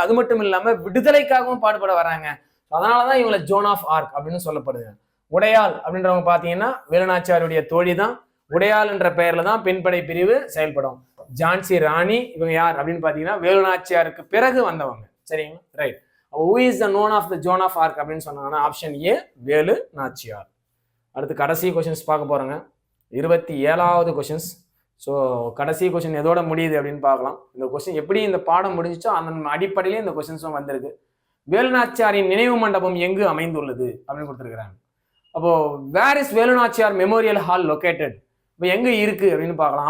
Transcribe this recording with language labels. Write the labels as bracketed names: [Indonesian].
[Tamil] அது மட்டும் இல்லாம விடுதலைக்காகவும் பாடுபட வராங்க. அதனாலதான் இவங்களை ஜோன் ஆஃப் ஆர்க் அப்படின்னு சொல்லப்படுது. உடையாள் அப்படின்றவங்க பாத்தீங்கன்னா வேலுநாச்சியாருடைய தோழி தான். உடையாள் என்ற பெயர்ல தான் பெண்படை பிரிவு செயல்படும். ஜான்சி ராணி இவங்க யார் அப்படின்னு பாத்தீங்கன்னா வேலுநாச்சியாருக்கு பிறகு வந்தவங்க. சரிங்களா? Right. [English] who is the known of the Joan of Arc [Tamil] அப்படின்னு சொன்னாங்கன்னா ஆப்ஷன் ஏ வேலு நாச்சியார். அடுத்து கடைசி கொஸ்டின்ஸ் பார்க்க போறோங்க. 27வது கொஸ்டின்ஸ். ஸோ கடைசி கொஸ்டின் எதோட முடியுது அப்படின்னு பார்க்கலாம். இந்த கொஸ்டின் எப்படி இந்த பாடம் முடிஞ்சிச்சோ அந்த அடிப்படையிலே இந்த கொஸ்டின்ஸும் வந்திருக்கு. வேலுநாச்சியாரின் நினைவு மண்டபம் எங்கு அமைந்துள்ளது அப்படின்னு கொடுத்துருக்காங்க. அப்போ [English] Where is Velu Nachiyar memorial hall located? [Tamil] இப்போ எங்க இருக்கு அப்படின்னு பார்க்கலாம்.